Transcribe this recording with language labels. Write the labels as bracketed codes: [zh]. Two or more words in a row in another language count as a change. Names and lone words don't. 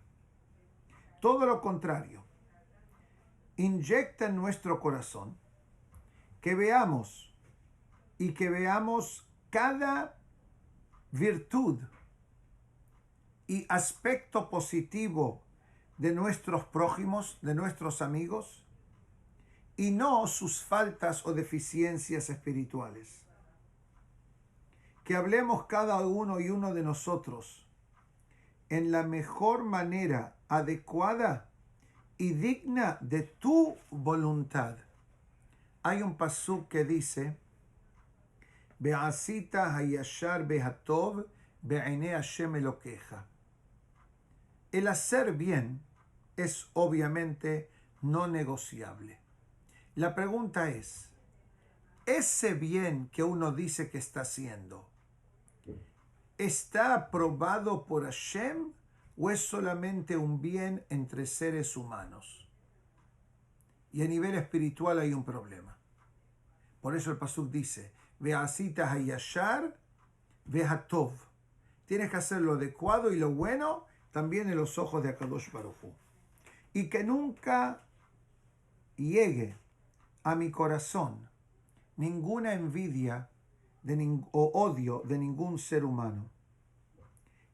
[es] Todo lo contrario, inyecta en nuestro corazón que veamos cada virtud y aspecto positivo de nuestros prójimos, de nuestros amigos, y no sus faltas o deficiencias espirituales. Que hablemos cada uno y uno de nosotros en la mejor manera adecuada y digna de tu voluntad. Hay un pasuk que dice: [he] ועשית הישר והטוב בעיני השם אלוקיך. [es] El hacer bien es obviamente no negociable. La pregunta es, ¿ese bien que uno dice que está haciendo está aprobado por Hashem o es solamente un bien entre seres humanos? Y a nivel espiritual hay un problema. Por eso el pasuk dice: [he] ועשית הישר והטוב. [es] Tienes que hacer lo adecuado y lo bueno también en los ojos de [he] הקדוש ברוך הוא. [es] Y que nunca llegue a mi corazón ninguna envidia o odio de ningún ser humano.